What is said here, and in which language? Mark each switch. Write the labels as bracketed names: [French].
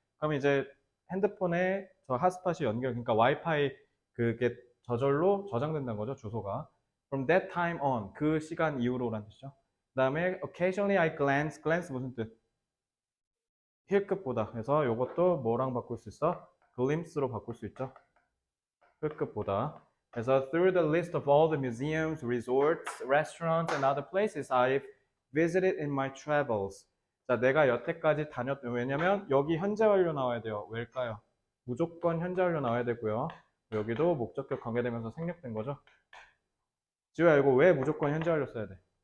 [Korean] 그럼 이제 핸드폰에 저 핫스팟이 그러니까 와이파이 그게 저절로 저장된다는 거죠, 주소가. [English] From that time on, [Korean] 그 시간 이후로라는 뜻이죠. 그 다음에 [English] occasionally I glance [Korean] 무슨 뜻? 힐끗보다. 그래서 요것도 뭐랑 바꿀 수 있어? glimpse로 바꿀 수 있죠. 힐끗보다. [English] 그래서 through the list of all the museums, resorts, restaurants, and other places I've visited in my travels. [Korean] 자, 내가 여태까지 왜냐면 여기 현재 완료 나와야 돼요. 왜일까요? 무조건 현재 완료 나와야 되고요. 여기도 목적격 관계되면서 생략된 거죠. 지우야, 이거 왜 무조건 현재 완료 써야 돼?